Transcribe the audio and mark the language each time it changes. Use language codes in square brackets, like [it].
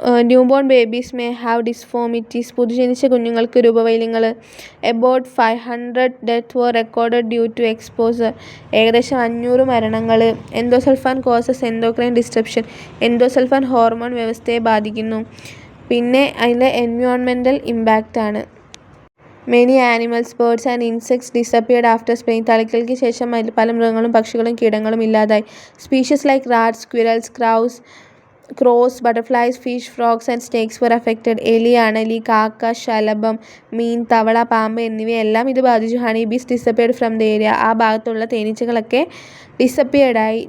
[en] Newborn babies may have deformities. [ml] പുതുജനിച്ച കുഞ്ഞുങ്ങൾക്ക് രൂപവൈകല്യങ്ങൾ. [en] About 500 death were recorded due to exposure. [ml] ഏകദേശം 500 മരണങ്ങൾ. [en] Endosulfan causes endocrine disruption. [ml] Endosulfan hormone വ്യവസ്ഥയെ ബാധിക്കുന്നു. പിന്നെ അതിൻ്റെ environmental ഇമ്പാക്റ്റാണ്. [en] Many animals, birds and insects disappeared after spraying. [ml] തളിക്കലിന് ശേഷം പല മൃഗങ്ങളും പക്ഷികളും കീടങ്ങളും ഇല്ലാതായി. [en] Species like rats, squirrels, crows, crows, butterflies, fish, frogs and snakes were affected. [ml] എലി, അണലി, കാക്ക, ശലഭം, മീൻ, തവള, പാമ്പ് എന്നിവയെല്ലാം ഇത് ബാധിച്ചു. [en] Honey bees disappeared from the area. [ml] ആ ഭാഗത്തുള്ള തേനീച്ചകളൊക്കെ ഡിസപ്പിയർഡായി.